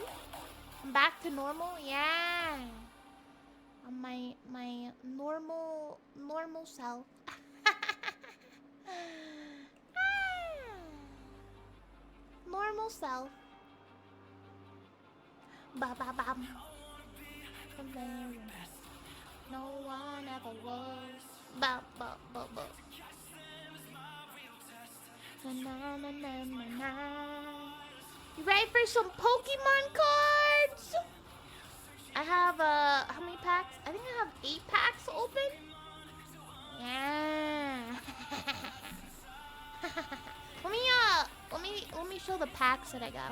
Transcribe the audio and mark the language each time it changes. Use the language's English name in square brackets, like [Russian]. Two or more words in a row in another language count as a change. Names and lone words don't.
[English] I'm back to normal? Yeah. My normal self. Normal self. Ba ba bam. No one ever was. Ba ba ba ba. Na na na na na na. You ready for some Pokemon cards? I have how many packs? I think I have 8 packs open. Yeah. let me show the packs that I got.